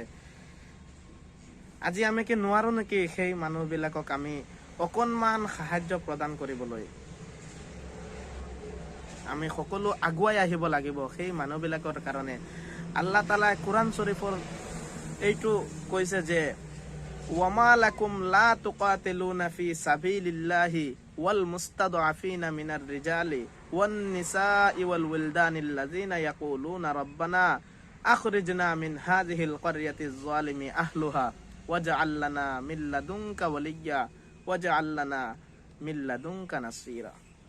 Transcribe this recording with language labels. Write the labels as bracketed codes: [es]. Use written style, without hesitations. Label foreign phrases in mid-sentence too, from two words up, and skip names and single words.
[as] আজি আমি কি নোৱাৰো নেকি সেই মানুহবিলাকক আমি অকণমান সাহায্য প্ৰদান কৰিবলৈ? আমি সকলো আগুৱাই আহিব লাগিব সেই মানুহবিলাকৰ কাৰণে। আল্লাহ তাআলাই কোৰআন শৰীফৰ এইটো কৈছে যে [ar] وَمَا لَكُمْ لَا تُقَاتِلُونَ فِي سَبِيلِ اللَّهِ وَالْمُسْتَضْعَفِينَ مِنَ الرِّجَالِ وَالنِّسَاءِ وَالْوِلْدَانِ الَّذِينَ يَقُولُونَ رَبَّنَا أَخْرِجْنَا مِنْ هَٰذِهِ الْقَرْيَةِ الظَّالِمِ أَهْلُهَا وَاجْعَلْ لَنَا مِنْ لَدُنْكَ وَلِيًّا وَاجْعَلْ لَنَا مِنْ لَدُنْكَ نَصِيرًا.